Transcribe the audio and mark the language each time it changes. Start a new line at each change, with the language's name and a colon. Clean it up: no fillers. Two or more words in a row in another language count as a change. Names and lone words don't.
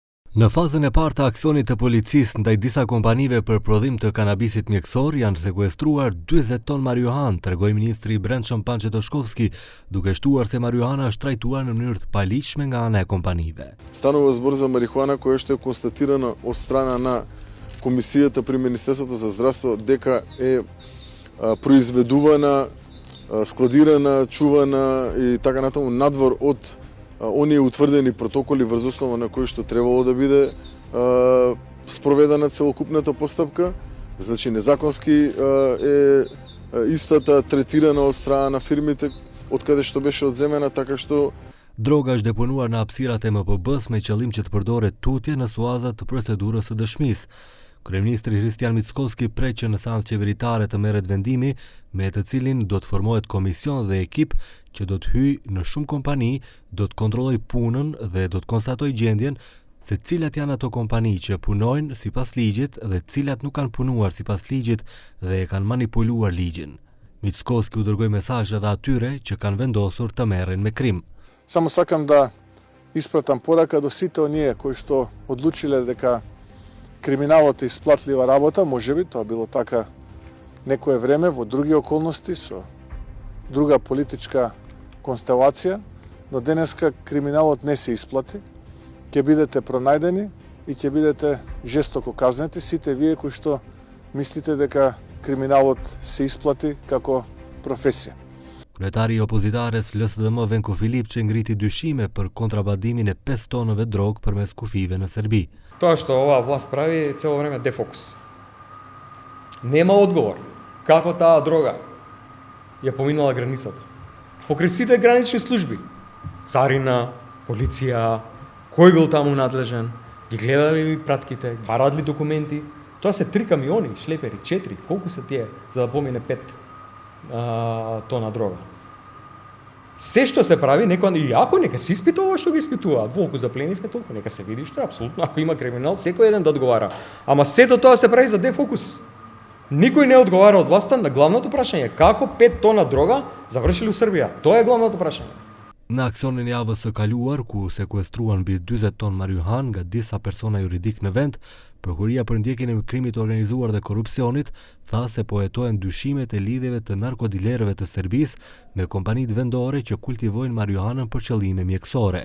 Albanian: Në fazën e parë të aksionit të policisë ndaj disa kompanive për prodhim të kanabisit mjekësor janë sekuestruar 40 ton marijuanë, tregoi ministri i Brendshëm Pançe Toshkovski, duke shtuar se marijuana është trajtuar në mënyrë të paligjshme nga ana e kompanive.
Macedonian: Станува збор за марихуана која што е констатирана од страна на комисијата при Министерството за здравство дека е произведувана, складирана, чувана и така натаму надвор од оние утврдени протоколи врз основа на кои што требало да биде спроведена целокупната постапка. Значи незаконски е истата третирана од страна на фирмите од каде што беше одземена, така што
Albanian: droga është deponuar në hapësirat e MPB-s me qëllim që të përdoret tutje në suazat të procedurës së dëshmisë. Kryeministri Hristian Mickoski pret që në seancë qeveritare të merret vendimi me të cilin do të formohet komision dhe ekip që do të hyjë në shumë kompani, do të kontrollojë punën dhe do të konstatojë gjendjen se cilat janë ato kompani që punojnë sipas ligjit dhe cilat nuk kanë punuar sipas ligjit dhe e kanë manipuluar ligjin. Mickoski u dërgoi mesazh edhe atyre që kanë vendosur të merren me krim.
Macedonian: Само сакам да испратам порака до сите оние кои што одлучиле дека криминалот е исплатлива работа, можеби тоа било така некое време во други околности со друга политичка констелација, но денеска криминалот не се исплати. Ќе бидете пронајдени и ќе бидете жестоко казнети сите вие кои што мислите дека криминалот се исплати како професија.
Albanian: Kryetari i opozitares LSDM Venko Filipçi ngriti dyshime për kontrabandimin e 5 tonëve drogë përmes kufive në Serbi.
Macedonian: Тоа што оваа власт прави е цело време дефокус. Нема одговор како таа дрога ја поминала границата. Покрај сите гранични служби, царина, полиција, кој бил таму надлежен, ги гледали ли пратките, барат ли документи. Тоа се 3 камиони, шлепери, 4, колку се тие за да помине 5 тона дрога. Се што се прави, и ако нека се испита ова што ги испитуваат, волку запленивме толку, нека се види што е апсолутно, ако има криминал, секој еден да одговара. Ама сето тоа се прави за дефокус. Никој не одговара од власта на главното прашање, како 5 тона дрога завршиле у Србија. Тоа е главното прашање.
Albanian: Në aksionin e javës së kaluar, ku sekuestruan mbi 40 ton marijuanë nga disa persona juridik në vend, Prokuria për ndjekjen e krimit të organizuar dhe korrupsionit tha se po hetohen dyshimet e lidhjeve të narkodilerëve të Serbisë me kompanitë vendore që kultivojnë marijuanën për qëllime mjekësore.